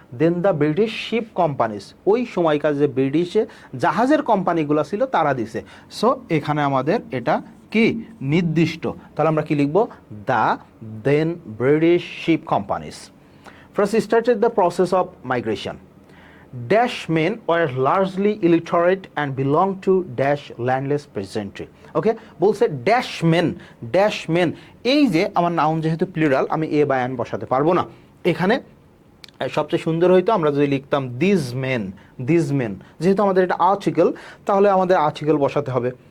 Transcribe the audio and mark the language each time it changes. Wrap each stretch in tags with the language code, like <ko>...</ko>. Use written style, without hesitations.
<en>then the British ship companies,</en> <bn>ওই সময়কার যে ব্রিটিশে জাহাজের কোম্পানিগুলো ছিল তারা দিছে। সো এখানে আমাদের এটা কি নির্দিষ্ট, তাহলে আমরা কি লিখব?</bn> <en>The then British ship companies first started the process of migration. Dash men were largely illiterate and belonged to dash landless peasantry.</en> <bn>ওকে, বলছে</bn> <en>dash men,</en> <bn>এই যে আমার নাউন যেহেতু প্লুরাল, আমি এ বা অ্যান বসাতে পারবো না। এখানে সবচেয়ে সুন্দর হইতো আমরা যদি লিখতাম</bn> <en>this men,</en> <bn>যেহেতু আমাদের এটা আর্টিকেল, তাহলে আমাদের আর্টিকেল বসাতে হবে।</bn>